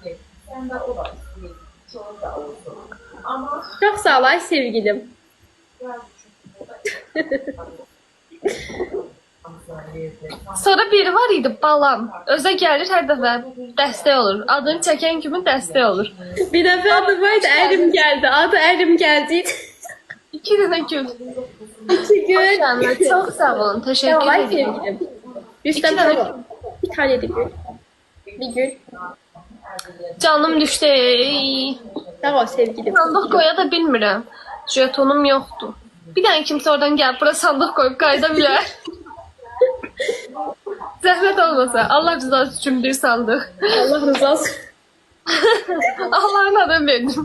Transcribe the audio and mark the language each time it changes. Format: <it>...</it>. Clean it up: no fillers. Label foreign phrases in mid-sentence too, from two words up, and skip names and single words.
<tr>Çok sağ ol ay sevgilim.</tr> <az>Sonra biri var idi balam. Özə gəlir hər dəfə dəstək olur. Adını çəkən kimi dəstək olur.</az> <tr>Bir defa adı vardı Erim geldi. Adı Erim geldi.</tr> <az>2 dənə gül. 2 gün.</az> <tr>Hoşçakalın. Çok sağ olun. Sağ Teşekkür ol ay ederim. sevgilim. Rüstem İki tane sağ ol. Bir tane de gül. Bir gül. Canım düştü. Sağ ol sevgilim.</tr> <az>Sandıq qoya da bilmirəm. Jetonum yoxdur. Bir dənə kimsə oradan gəlib bura sandıq qoyub qayda bilər. Zəhmət olmasa. Allah rızası üçün bir sandıq. Allah rızası. Allah'ın adını verdim.</az>